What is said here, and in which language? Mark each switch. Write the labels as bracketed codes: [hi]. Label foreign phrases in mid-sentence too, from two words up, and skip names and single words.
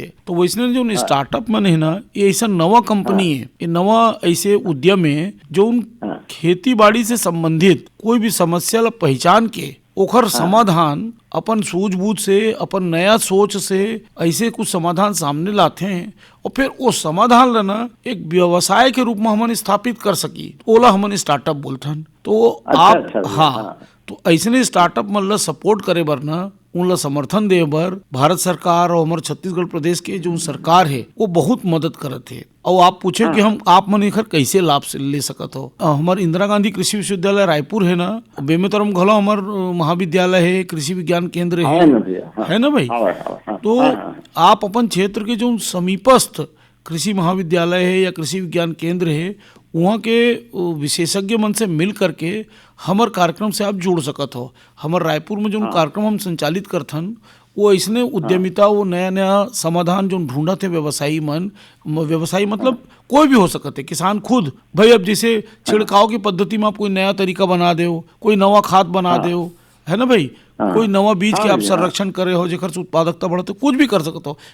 [hne] तो वैसे जो स्टार्टअप मन है ना, ये ऐसा नवा कंपनी है, ये नवा ऐसे उद्यम है जो खेती बाड़ी से संबंधित कोई भी समस्या ला पहचान के ओखर समाधान अपन सूझबूझ से, अपन नया सोच से ऐसे कुछ समाधान सामने लाते हैं और फिर वो समाधान ला ना एक व्यवसाय के रूप में हमन स्थापित कर सकी, ओला हमन स्टार्टअप बोलथन। तो आप हाँ, तो ऐसे स्टार्टअप मन ला सपोर्ट करे बर ना, उनला समर्थन दे बर भारत सरकार और हमारे छत्तीसगढ़ प्रदेश के जो सरकार है वो बहुत मदद करत है। और आप पूछे कि हम आप मन एखर कैसे लाभ से ले सकत हो। हमारे इंदिरा गांधी कृषि विश्वविद्यालय रायपुर है ना, बेमेतरम घलो हमार महाविद्यालय है, कृषि विज्ञान केंद्र है ना भाई। तो आप अपन क्षेत्र के जो समीपस्थ कृषि महाविद्यालय है या कृषि विज्ञान केंद्र है, वहाँ के विशेषज्ञ मन से मिल करके हमार कार्यक्रम से आप जुड़ सकत हो। हमार रायपुर में जो कार्यक्रम हम संचालित करथन वो ऐसने उद्यमिता, वो नया नया समाधान जो ढूंढत है व्यवसायी मन, व्यवसायी मतलब कोई भी हो सकते है, किसान खुद भाई। अब जैसे छिड़काव की पद्धति में आप कोई नया तरीका बना दे, कोई नवा खाद बना दे, है ना भाई, कोई नवा बीज के आप संरक्षण करे हो जेकर से उत्पादकता बढ़ते, कुछ भी कर सकते हो।